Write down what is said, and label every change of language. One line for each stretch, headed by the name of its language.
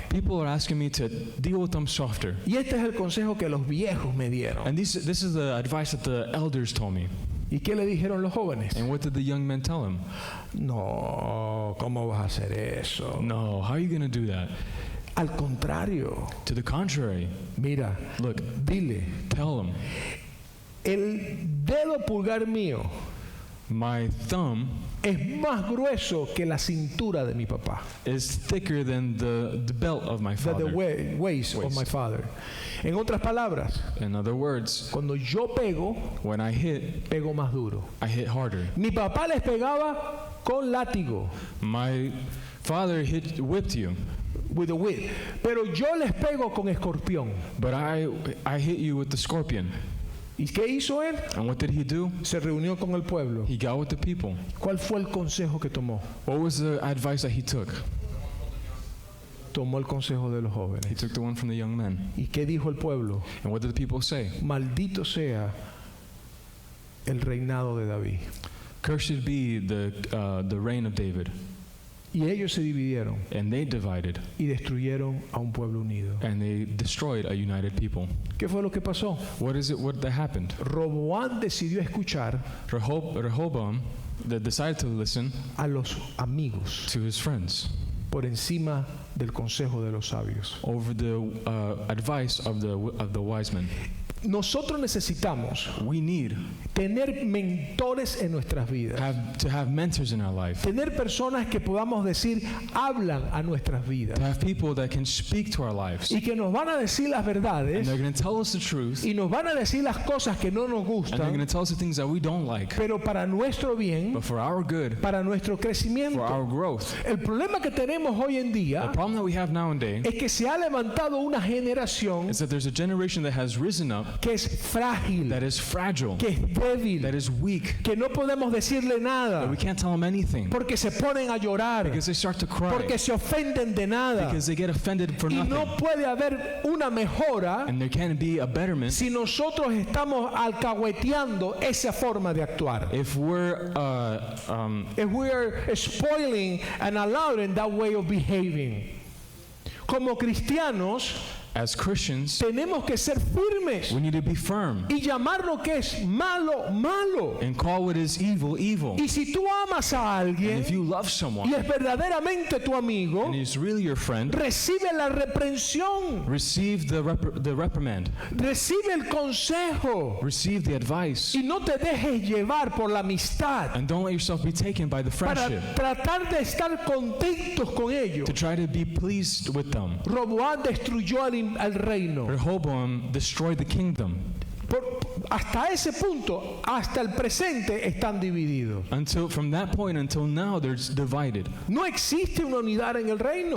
English: People are asking me to deal with them softer.
Spanish: Y este es el consejo que los viejos me dieron.
English: And this is the advice that the elders told me.
Spanish: ¿Y qué le dijeron los jóvenes?
English: And what did the young men tell him?
Spanish: No, ¿cómo vas a hacer eso?
English: No, how are you going to do that?
Spanish: Al contrario,
English: To the contrary,
Spanish: mira,
English: look,
Spanish: dile,
English: tell him,
Spanish: el dedo pulgar mío
English: my thumb
Spanish: es más grueso que la cintura de mi papá.
English: is thicker than the belt of my The father. waist of my father.
Spanish: En otras palabras,
English: In other words,
Spanish: cuando yo pego,
English: when I hit,
Spanish: pego más duro.
English: I hit harder.
Spanish: Mi papá les pegaba con látigo,
English: My father whipped you, with a whip,
Spanish: pero yo les pego con escorpión.
English: but I hit you with the scorpion.
Spanish: ¿Y qué hizo él?
English: And what did he do?
Spanish: Se reunió con el pueblo.
English: He got with the people.
Spanish: ¿Cuál fue el consejo que tomó?
English: What was the advice that he took?
Spanish: Tomó el consejo de los
English: He
Spanish: jóvenes.
English: took the one from the young men.
Spanish: ¿Y qué dijo el pueblo?
English: And what did the people say?
Spanish: Maldito sea el reinado de David.
English: Cursed be the reign of David.
Spanish: Y ellos se dividieron
English: And they divided,
Spanish: y destruyeron a un pueblo unido.
English: and they destroyed a united people.
Spanish: ¿Qué fue lo que pasó?
English: What that happened?
Spanish: Roboán decidió escuchar
English: Rehoboam decided to listen
Spanish: a los amigos
English: to his friends
Spanish: por encima del consejo de los sabios.
English: over the advice of the wise men.
Spanish: Nosotros necesitamos
English: We need
Spanish: tener mentores en nuestras vidas.
English: to have mentors in our life.
Spanish: Tener personas que podamos decir hablan a nuestras vidas
English: To have people that can speak to our lives.
Spanish: y que nos van a decir las
English: And
Spanish: verdades
English: they're going to tell us the truth.
Spanish: y nos van a decir las cosas que no nos
English: And they're going
Spanish: gustan,
English: to tell us the things that we don't like.
Spanish: pero para nuestro bien,
English: But for our good,
Spanish: para nuestro
English: for our
Spanish: crecimiento.
English: growth.
Spanish: El problema que tenemos hoy en
English: The
Spanish: día
English: problem that we have nowadays
Spanish: es que se ha levantado una generación
English: is that there's a generation that has risen up
Spanish: que es frágil,
English: that is fragile,
Spanish: que es débil,
English: that is weak,
Spanish: que no podemos decirle
English: that
Spanish: nada
English: we can't tell them anything
Spanish: porque se ponen a llorar,
English: because they start to cry,
Spanish: porque se ofenden de nada.
English: because they get offended for
Spanish: Y
English: nothing.
Spanish: no puede haber una mejora
English: And there can't be a betterment
Spanish: si nosotros estamos alcahueteando esa forma de actuar.
English: if we're If we are spoiling and allowing that way of behaving.
Spanish: Como cristianos,
English: as Christians,
Spanish: tenemos que ser firmes
English: we need to be firm
Spanish: y llamar lo que es malo, malo.
English: and call what is evil, evil.
Spanish: Y si tú amas a
English: And
Spanish: alguien
English: if you love
Spanish: y
English: someone
Spanish: es verdaderamente tu amigo,
English: and he's really your friend,
Spanish: recibe la reprensión,
English: receive the reprimand,
Spanish: recibe el consejo
English: receive the advice,
Spanish: y no te dejes llevar por la amistad
English: and don't let yourself be taken by the
Spanish: para
English: friendship
Spanish: tratar de estar contentos con ellos.
English: to try to be pleased with them.
Spanish: Roboán destruyó al reino.
English: Rehoboam destroyed the kingdom.
Spanish: Hasta ese punto, hasta el presente, están divididos.
English: Until from that point until now, they're divided.
Spanish: No existe una unidad en el reino.